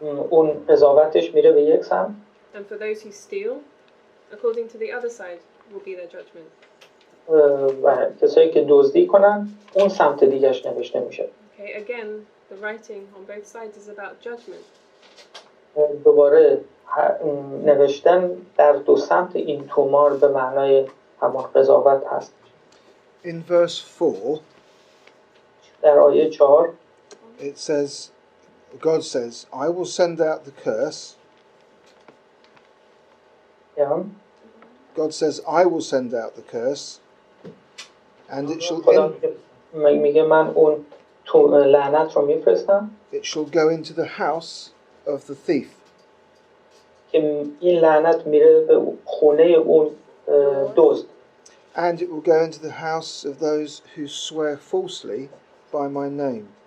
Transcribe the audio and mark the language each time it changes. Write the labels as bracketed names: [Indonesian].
[Persian] اون قضاوتش میره به یک سمت. [English] And for those who steal, according to the other side will be their judgment. [Persian] و کسایی که دزدی کنن اون سمت دیگهش نوشته میشه. [English] Okay, again, the writing on both sides is about judgment. [Persian] دوباره نوشتن در دو سمت این تومار به معنای همان قضاوت هست. [English] In verse 4, [Persian] در آیه 4 [English] it says, God says, I will send out the curse God says, I will send out the curse, and [Persian] خدا میگه من اون لعنت رو میفرستم [English] it shall go into the house of the thief. [Persian] که این لعنت میره به خونه اون دزد. [English] And it will go into the house of those who swear falsely by my name.